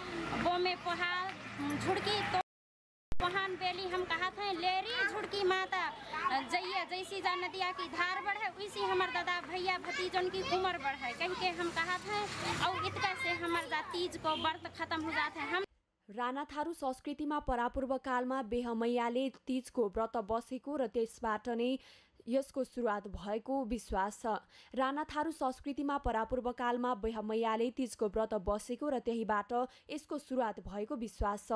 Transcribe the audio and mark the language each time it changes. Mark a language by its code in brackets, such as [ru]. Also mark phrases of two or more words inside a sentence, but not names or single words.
[thr] वो में पोहा झुड़की तो वहान बेली हम कहते हैं लेरी झुड़की माता जइया जैसी जा नदिया की धार बढ़े वैसी हमार दादा भैया भतीजन की उम्र बढ़े कह के हम कहते हैं। और इतना से हमार जा तीज को व्रत खत्म हो जाते हैं। हम [ne] राणा थारू संस्कृतिमा परापूर्व कालमा बेहमैयाले तीजको व्रत बसेको र त्यसबाट नै यसको सुरुवात भएको विश्वास छ। राणा थारू संस्कृतिमा परापूर्व कालमा बेहमैयाले तीजको व्रत बसेको र त्यहीबाट यसको सुरुवात भएको विश्वास छ।